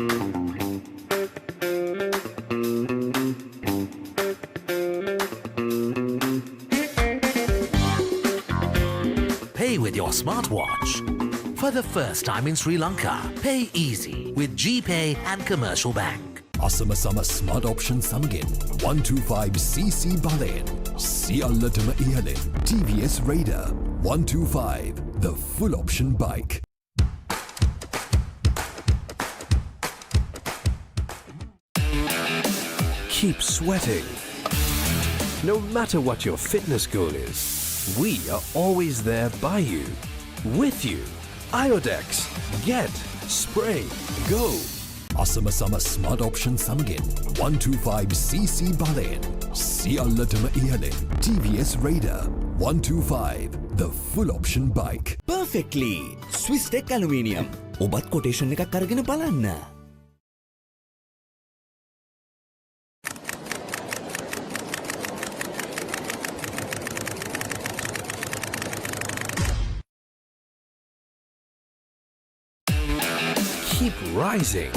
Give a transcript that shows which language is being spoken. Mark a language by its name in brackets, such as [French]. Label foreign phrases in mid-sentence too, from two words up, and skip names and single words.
[English] Pay with your smartwatch. For the first time in Sri Lanka, pay easy with GPay and Commercial Bank. [Sinhala] අසම සම [English] smart option [Sinhala] සමගින් 125cc බලයෙන් සියල්ලටම ඉහළින් TVS Raider 125 [English] the full option bike. Keep sweating. No matter what your fitness goal is, we are always there by you, with you. Iodex. Get. Spray. Go. [Sinhala] අසම සම [English] smart option [Sinhala] සමගින් 125cc බලයෙන් සියල්ලටම ඉහළින් TVS Raider 125 [English] the full option bike. Perfectly Swiss Tech Aluminium. [Sinhala] ඔබත් කොටේෂන් එකක් අරගෙන බලන්න. [English] Keep rising.